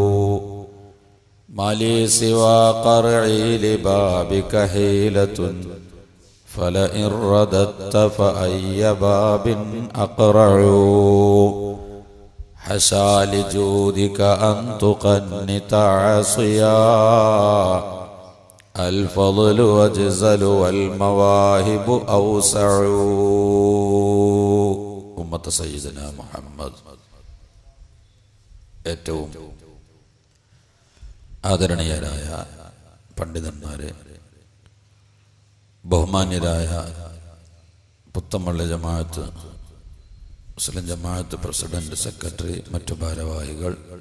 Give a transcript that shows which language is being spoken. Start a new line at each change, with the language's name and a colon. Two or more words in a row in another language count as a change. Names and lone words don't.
Arabic: ما لي سوى قرعي لبابك حيلة فلئن رددت فأي باب أقرع حاشا لجودك أن تقنط عاصيا الفضل أجزل والمواهب أوسع. أمة سيدنا محمد
Malayalam: ഏറ്റവും ആദരണീയരായ പണ്ഡിതന്മാരെ, ബഹുമാന്യരായ പുത്തമ്പള്ളി ജമാഅത്ത് മുസ്ലിം ജമാഅത്ത് പ്രസിഡന്റ്, സെക്രട്ടറി, മറ്റു ഭാരവാഹികൾ,